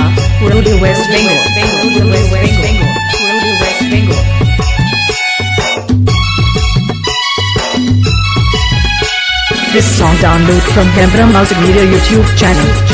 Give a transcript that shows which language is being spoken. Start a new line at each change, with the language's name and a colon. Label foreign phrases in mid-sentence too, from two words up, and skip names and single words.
English: Purulia West Bengal, Purulia West Bengal, Purulia West Bengal. This song download from Hembra Multimedia YouTube channel.